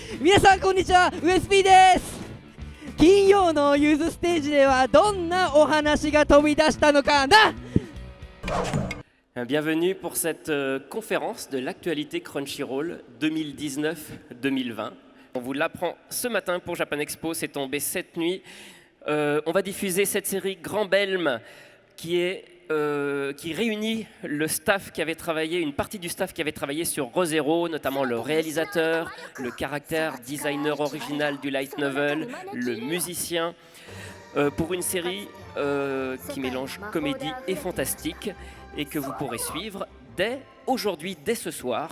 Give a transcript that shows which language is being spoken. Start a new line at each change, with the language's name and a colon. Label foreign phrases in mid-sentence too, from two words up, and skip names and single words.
Japanese: 皆さんこんにちは、ウエス P です。金曜のユースステージではどんなお話が飛び出したのかな。
French: Bienvenue pour cette conférence de l'actualité Crunchyroll 2019-2020. On vous l'apprend ce matin pour Japan Expo, c'est tombé cette nuit. On va diffuser cette série Grand Belm qui réunit le staff qui avait travaillé, une partie du staff qui avait travaillé sur Re:Zero, notamment le réalisateur, le caractère designer original du
English: light novel,
French: le musicien, pour une série qui mélange comédie et fantastique et que vous pourrez suivre dès aujourd'hui, dès ce soir.